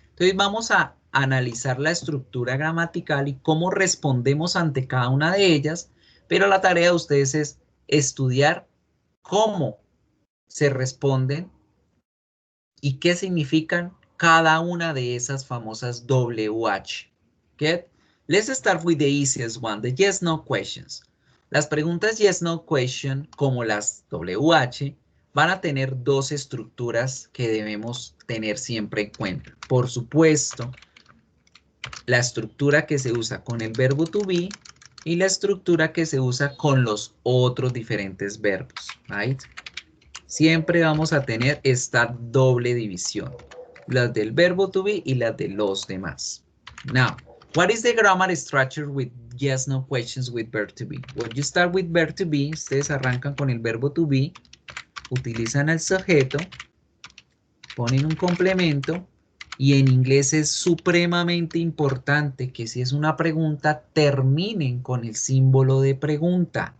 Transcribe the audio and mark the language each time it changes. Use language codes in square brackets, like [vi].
[es] Entonces vamos a analizar la estructura gramatical y cómo respondemos ante cada una de ellas, pero la tarea de ustedes es estudiar cómo se responden y qué significan cada una de esas famosas WH. [en] Get? Let's start with the easiest one, the yes, no questions. [es] Las preguntas yes, no question, como las WH, van a tener dos estructuras que debemos tener siempre en cuenta. Por supuesto, la estructura que se usa con el verbo to be y la estructura que se usa con los otros diferentes verbos, [en] right? [es] Siempre vamos a tener esta doble división, las del verbo to be y las de los demás. [en] Now, what is the grammar structure with yes, no questions with verb to be? When you start with verb to be, [es] ustedes arrancan con el verbo to be, utilizan el sujeto, ponen un complemento y en inglés es supremamente importante que si es una pregunta, terminen con el símbolo de pregunta.